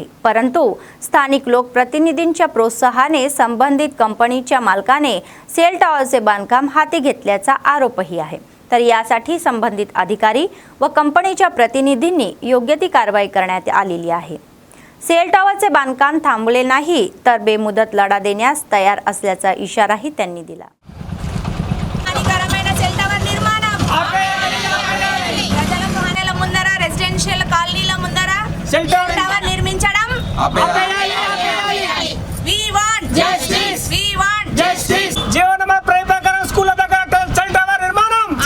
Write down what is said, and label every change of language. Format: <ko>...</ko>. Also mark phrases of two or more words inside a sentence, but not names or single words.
<mr>परंतु स्थानिक लोकप्रतिनिधींच्या प्रोत्साहाने संबंधित कंपनीच्या मालकाने</mr> <en>cell towerche</en> <mr>बांधकाम हाती घेतल्याचा आरोपही आहे. तर यासाठी संबंधित अधिकारी व कंपनीच्या प्रतिनिधींनी योग्य ती कारवाई करण्यात आलेली आहे.</mr> <en>cell towerche</en> <mr>बांधकाम थांबले नाही तर बेमुदत लढा देण्यास तयार असल्याचा इशाराही त्यांनी दिला.</mr> <te>కాలనీల ముందర</te> <en>cell tower</en> <te>నిర్మించడం జీవనమ ప్రకారం స్కూల్ దగ్గర</te> <en>cell tower</en> <te>నిర్మాణం</te>